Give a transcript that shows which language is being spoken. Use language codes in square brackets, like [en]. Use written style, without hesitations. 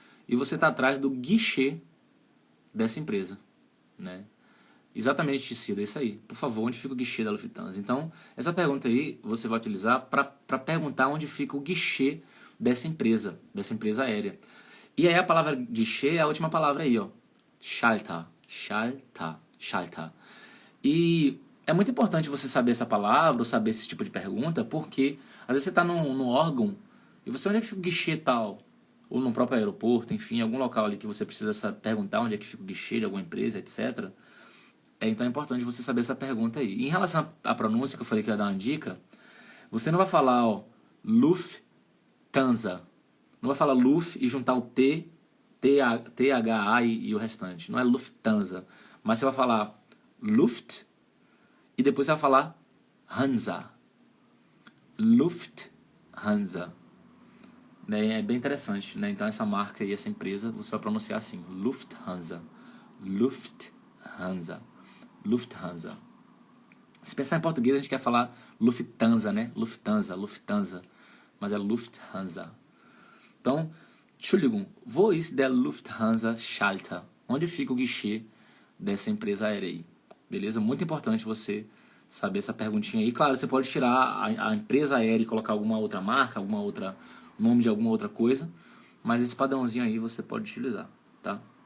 [pt] E você tá atrás do guichê dessa empresa, né? Exatamente, Ticida, é isso aí. Por favor, onde fica o guichê da Lufthansa? Então, essa pergunta aí você vai utilizar para perguntar onde fica o guichê dessa empresa aérea. E aí a palavra guichê é a última palavra aí, ó. [de] Schalter, Schalter, Schalter. [pt] E é muito importante você saber essa palavra ou saber esse tipo de pergunta, porque às vezes você está num órgão e você onde é que fica o guichê tal, ou no próprio aeroporto, enfim, algum local ali que você precisa perguntar onde é que fica o guichê de alguma empresa, etc. Então é importante você saber essa pergunta aí. E em relação à pronúncia, que eu falei que ia dar uma dica, você não vai falar, ó, Lufthansa. Não vai falar Luft e juntar o T, THA e o restante. Não é Lufthansa. Mas você vai falar Luft e depois você vai falar Hansa. Lufthansa. Né? É bem interessante, né? Então essa marca e essa empresa você vai pronunciar assim, Lufthansa. Lufthansa. Lufthansa. Se pensar em português, a gente quer falar Lufthansa, né? Lufthansa, Lufthansa. Mas é Lufthansa. [de] Então, Entschuldigung, wo ist der Lufthansa Schalter? [pt] Onde fica o guichê dessa empresa aérea aí? Beleza? Muito importante você saber essa perguntinha aí. Claro, você pode tirar a empresa aérea e colocar alguma outra marca, nome de alguma outra coisa, mas esse padrãozinho aí você pode utilizar, tá?